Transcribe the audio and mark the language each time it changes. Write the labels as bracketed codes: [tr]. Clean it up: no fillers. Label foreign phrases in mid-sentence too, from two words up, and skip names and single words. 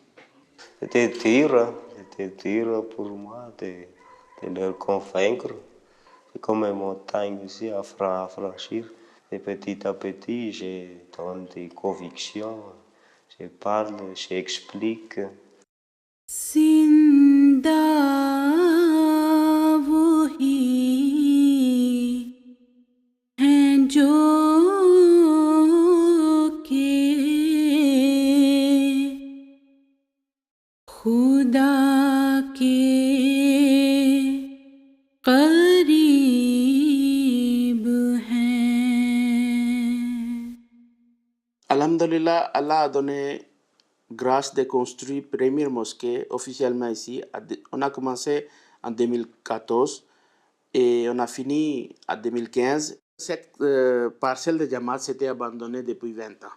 [fr] C'était dur pour moi de leur convaincre. C'est comme une montagne aussi à franchir. Et petit à petit, je donne des convictions, je parle, j'explique. [ur] زندہ وہی ہیں جو کے خدا کے قریب ہیں. [fr] Alhamdulillah, Allah a donné grâce de construire première mosquée officiellement ici. On a commencé en 2014 et on a fini en 2015. Cette parcelle de Jamaat s'était abandonnée depuis 20 ans.